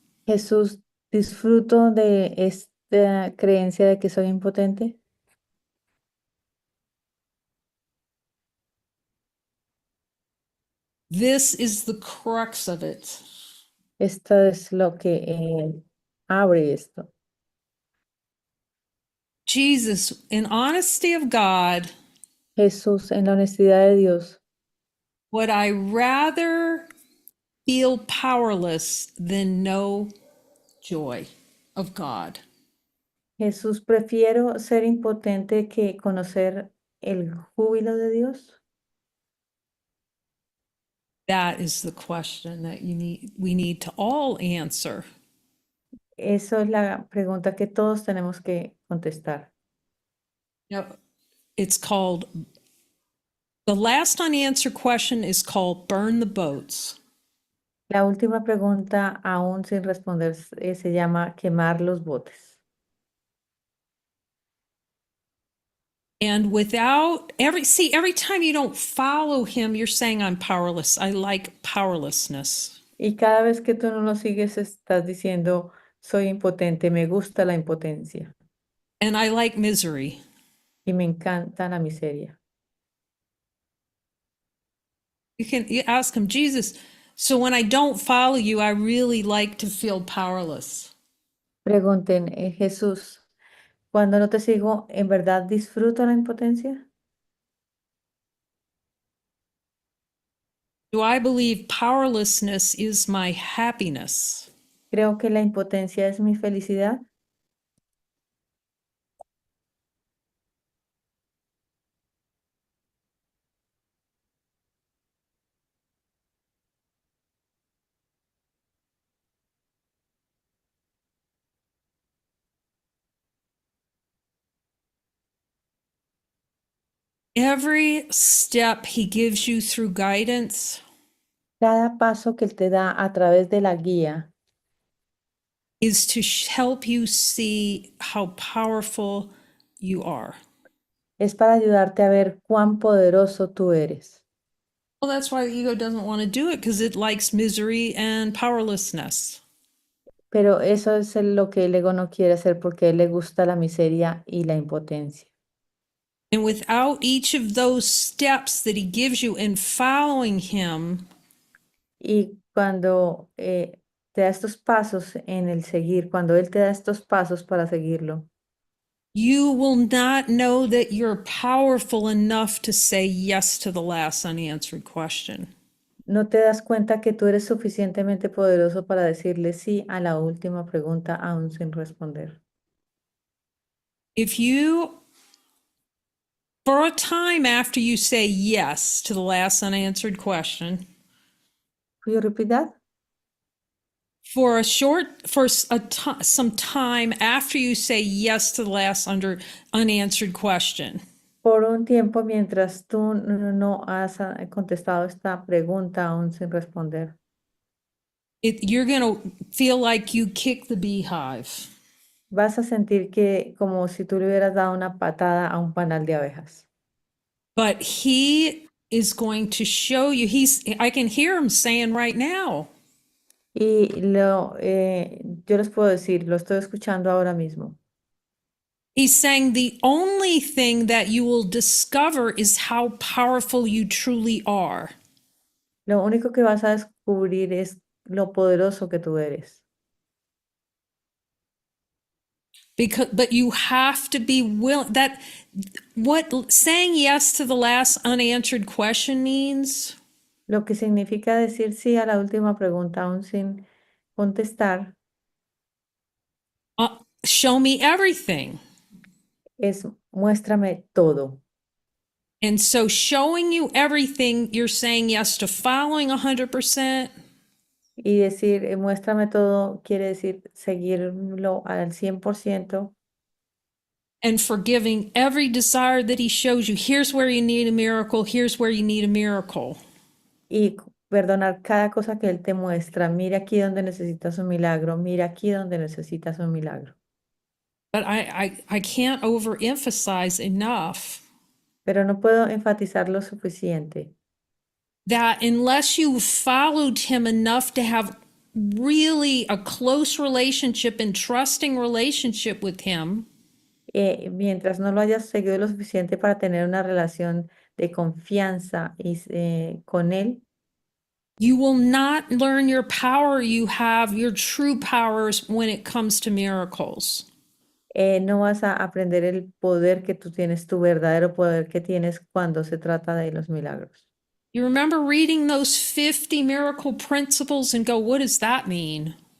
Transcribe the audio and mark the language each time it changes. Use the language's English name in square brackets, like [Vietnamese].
[Spanish] Jesús, disfruto de esta creencia de que soy impotente. [English] This is the crux of it. [Spanish] Esto es lo que abre esto. [English] Jesus, in honesty of God, [Spanish] Jesús, en la honestidad de Dios, [English] would I rather feel powerless than no joy? of God. [Spanish] Jesús, prefiero ser impotente que conocer el júbilo de Dios. [English] That is the question that we need to all answer. [Spanish] Eso es la pregunta que todos tenemos que contestar. [English] Now, it's called, the last unanswered question is called burn the boats. [Spanish] La última pregunta, aún sin responder, se llama quemar los botes. [English] And every time you don't follow him, you're saying I'm powerless. I like powerlessness. [Spanish] Y cada vez que tú no lo sigues, estás diciendo, soy impotente, me gusta la impotencia [English] And I like misery. [Spanish] y me encanta la miseria. [English] You ask him, Jesus, so when I don't follow you, I really like to feel powerless. [Spanish] Pregunten, Jesús, cuando no te sigo, ¿en verdad disfruto la impotencia? [English] Do I believe powerlessness is my happiness? [Spanish] Creo que la impotencia es mi felicidad. [English] Every step he gives you through guidance [Spanish] Cada paso que Él te da a través de la guía [English] is to help you see how powerful you are. [Spanish] es para ayudarte a ver cuán poderoso tú eres. [English] Well, that's why the ego doesn't want to do it, because it likes misery and powerlessness. [Spanish] Pero eso es lo que el ego no quiere hacer porque a él le gusta la miseria y la impotencia. [English] And without each of those steps that he gives you in following him, [Spanish] Y cuando te da estos pasos en el seguir, cuando Él te da estos pasos para seguirlo, [English] you will not know that you're powerful enough to say yes to the last unanswered question. [Spanish] no te das cuenta que tú eres suficientemente poderoso para decirle sí a la última pregunta aún sin responder. [English] If you, for a time after you say yes to the last unanswered question, Could you repeat that? for some time after you say yes to the last unanswered question, [Spanish] Por un tiempo mientras tú no has contestado esta pregunta aún sin responder, [English] you're going to feel like you kick the beehive. [Spanish] vas a sentir que como si tú le hubieras dado una patada a un panal de abejas. [English] But he is going to show you, I can hear him saying right now, [Spanish] Y yo les puedo decir, lo estoy escuchando ahora mismo. [English] he's saying the only thing that you will discover is how powerful you truly are. [Spanish] Lo único que vas a descubrir es lo poderoso que tú eres. [English] But you have to be willing, that what saying yes to the last unanswered question means [Spanish] Lo que significa decir sí a la última pregunta aún sin contestar [English] show me everything. [Spanish] es muéstrame todo. [English] And so showing you everything, you're saying yes to following 100%. [Spanish] Y decir muéstrame todo quiere decir seguirlo al 100%. [English] And forgiving every desire that he shows you. Here's where you need a miracle. Here's where you need a miracle. [Spanish] Y perdonar cada cosa que Él te muestra. Mira aquí donde necesitas un milagro. Mira aquí donde necesitas un milagro. [English] But I can't overemphasize enough [Spanish] Pero no puedo enfatizar lo suficiente [English] that unless you followed him enough to have really a close relationship and trusting relationship with him, [Spanish] mientras no lo hayas seguido lo suficiente para tener una relación de confianza con Él, [English] you will not learn your power you have, your true powers when it comes to miracles. [Spanish] no vas a aprender el poder que tú tienes, tu verdadero poder que tienes cuando se trata de los milagros. [English] You remember reading those 50 miracle principles and go, what does that mean?